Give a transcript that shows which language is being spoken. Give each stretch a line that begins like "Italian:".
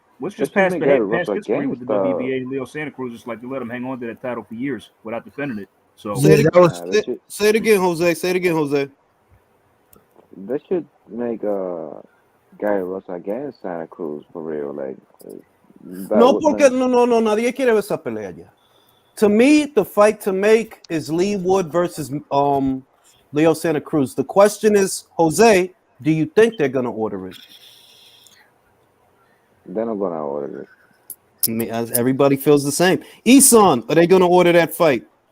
English: What's just past history with the WBA and Leo Santa Cruz? It's like they let him hang on to that title for years without defending it. So say it again, Jose. Say it again, Jose. They should make Gary Russell against Santa Cruz for real. Like,
Spanish: no, porque no, nadie quiere ver esa pelea ya.
English: To me, the fight to make is Lee Wood versus Leo Santa Cruz. The question is, Jose, do you think they're gonna order it? They're not gonna order it. I mean, everybody feels the same. Isan, are they gonna order that fight?